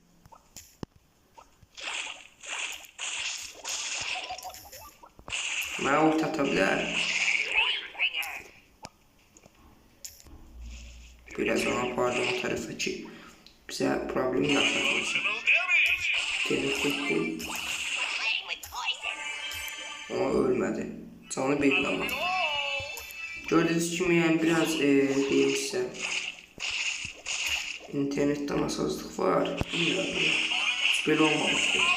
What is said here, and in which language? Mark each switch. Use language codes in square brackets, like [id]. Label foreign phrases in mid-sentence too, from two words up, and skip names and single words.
[az] Mənə ult ata bilər. Biraz ona apardım o tərəfə ki, bizə problem yaratmasın. [tr] Tehlikeli. Ama ölmedi. Canı belli ama. Gördüğünüz kimi yani biraz değilse internetten nasazlık var. Bilmiyorum. Hiç böyle olmamıştı.